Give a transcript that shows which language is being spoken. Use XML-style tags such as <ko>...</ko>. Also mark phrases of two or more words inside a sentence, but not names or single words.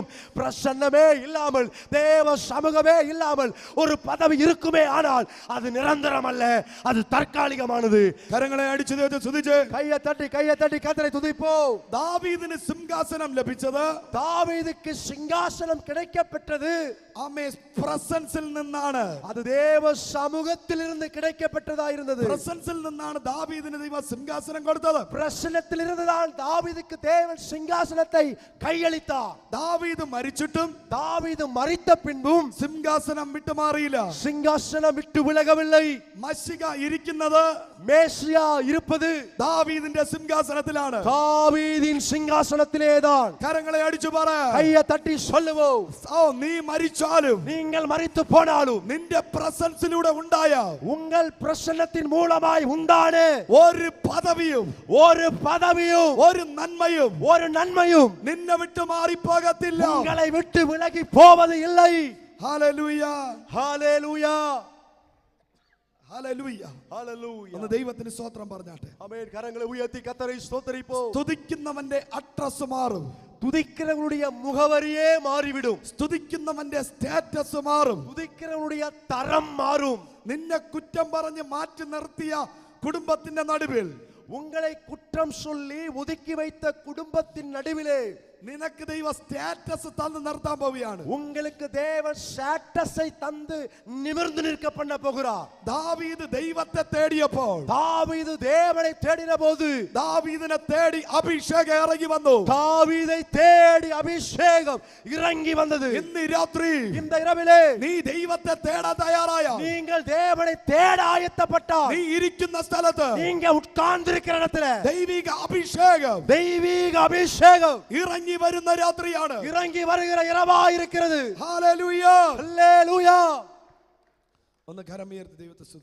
<ta>பிரசன்னமே இல்லாமல், தேவ சமூகமே இல்லாமல் ஒரு பதவி இருக்குமே ஆனால் அது நிரந்தரம் அல்ல, அது தற்காலிகமானது.</ta> <ml>കരങ്ങളെ അടിച്ചു സ്തുതിച്ച്</ml> <ta>கையை தட்டி கர்த்தரை துதிப்போம்.</ta> <ml>ദാവീദിന് സിംഹാസനം ലഭിച്ചത്,</ml> <ta>தாவீதுக்கு சிங்காசனம் கிடைக்கப்பெற்றது,</ta> <ml>പ്രസൻസിൽ നിന്നാണ്.</ml> <ta>அது தேவ சமூகத்திலிருந்து கிடைக்கப்பட்டதாயிருந்தது.</ta> <ml>പ്രസൻസിൽ നിന്നാണ് ദാവീദിന് ദൈവം സിംഹാസനം കൊടുത്തത്.</ml> <ta>பிரசன்னத்திலிருந்து தான் தாவீதுக்கு தேவன் சிங்காசனத்தை கையளித்தார்.</ta> <ml>ദാവീദ് മരിച്ചിട്ടും,</ml> <ta>தாவீது மரித்த பின்பும்</ta> <ml>സിംഹാസനം വിട്ടുമാറിയില്ല.</ml> <ta>சிங்காசனம் விட்டு விலகவில்லை.</ta> <ml>മശിക ഇരിക്കുന്നത്,</ml> <ta>மேசியா இருப்பது,</ta> <ml>ദാവീദിന്റെ സിംഹാസനത്തിലാണ്.</ml> <ta>தாவீதின் சிங்காசனத்திலேதான்.</ta> <ml>കരങ്ങളെ അടിച്ചു പറ.</ml> <ta>கையை தட்டி சொல்லுவோம்.</ta> <ml>നീ മരിച്ചാലും</ml> <ta>நீங்கள் மரித்து போனாலும்</ta> <ml>നിന്റെ പ്രസൻസിലൂടെ ഉണ്ടായ</ml> <ta>உங்கள் பிரசன்னத்தின் மூலமாய் உண்டான</ta> <ml>ഒരു പദവിയും ഒരു നന്മയും നിന്നെ വിട്ടു മാറിപ്പോകത്തില്ല.</ml> <ta>உங்களை விட்டு விலகி போவது இல்லை.</ta> <ml>ഹല്ലേലൂയ,</ml> <ta>ஹalleluya,</ta> <ml>ഹല്ലേലൂയ,</ml> <ta>ஹalleluya.</ta> <ml>ഒന്ന് ദൈവത്തിന് സ്തോത്രം പറഞ്ഞാട്ടെ.</ml> <ta>ஆமென். கரங்களை உயர்த்தி கர்த்தரை ஸ்தோத்திரிப்போம்.</ta> <ml>സ്തുതിക്കുന്നവന്റെ അഡ്രസ് മാറും.</ml> <ta>துதிக்கிறவனுடைய முகவரியே மாறிவிடும்.</ta> <ml>സ്തുതിക്കുന്നവന്റെ സ്റ്റാറ്റസ് മാറും.</ml> <ta>துதிக்கிறவனுடைய தரம் மாறும்.</ta> <ml>നിന്നെ കുറ്റം പറഞ്ഞ് മാറ്റി നിർത്തിയ കുടുംബത്തിന്റെ നടുവിൽ,</ml> <ta>உங்களை குற்றம் சொல்லி ஒதுக்கி வைத்த குடும்பத்தின் நடுவிலே</ta> <ml>നിനക്ക് ദൈവ സ്റ്റാറ്റസ് തന്ന് നിർത്താൻ പോവുകയാണ്.</ml> <ta>உங்களுக்கு தேவன் ஸ்டேட்டஸை தந்து நிமிர்ந்து நிற்க பண்ண போகிறார்.</ta> <ml>ദാവീദ് ദൈവത്തെ തേടിയപ്പോൾ,</ml> <ta>தாவீது தேவனை தேடின போது</ta> <ml>ദാവീദിനെ തേടി അഭിഷേകം ഇറങ്ങി വന്നു.</ml> <ta>தாவீதை தேடி அபிஷேகம் இறங்கி வந்தது.</ta> <ml>ഇന്ന് രാത്രി</ml> <ta>இந்த இரவிலே</ta> <ml>നീ ദൈവത്തെ തേടാൻ തയ്യാറായ,</ml> <ta>நீங்கள் தேவனை தேட ஆயத்தப்பட்டால்,</ta> <ml>നീ ഇരിക്കുന്ന സ്ഥലത്ത്</ml> <ta>நீங்க உட்கார்ந்திருக்கிற இடத்துல</ta> <ml>ദൈവിക അഭിഷേകം</ml> <ta>தெய்வீக அபிஷேகம்</ta> <ml>ഇറങ്ങി വരുന്ന രാത്രിയാണ്.</ml> <ta>இறங்கி வருகிற இரவாய் இருக்கிறது.</ta> <ml>ഹല്ലേലൂയ,</ml> <ta>ஹல்லேலூயா.</ta> <ml>ഒന്ന് കരമുയർത്തി ദൈവത്തെ സ്തുതിച്ച്.</ml>